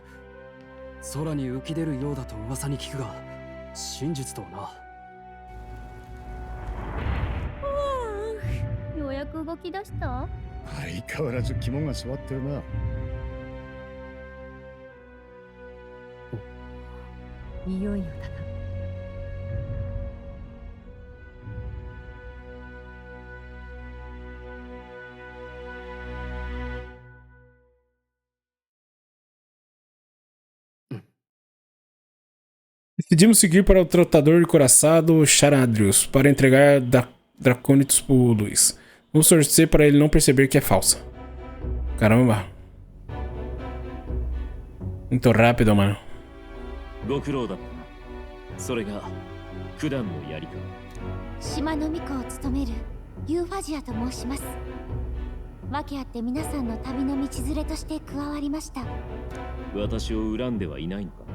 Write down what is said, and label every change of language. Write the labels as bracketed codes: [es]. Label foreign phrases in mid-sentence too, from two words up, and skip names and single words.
[ja] 空に浮き出るようだと噂に聞くが、真実とはな。ようやく動き出した。相変わらず肝が据わってるな。いよいよだな。 [pt] Decidimos seguir para o trotador de coraçado Charadrius para entregar Dracônitos pro Luiz. Vamos torcer para ele não perceber que é falsa. Caramba. Muito rápido, mano. [ja] ご苦労だったな。それが九段の槍か。島の巫女を務めるユーファジアと申します。訳あって皆さんの旅の道連れとして加わりました。私を恨んではいないのか。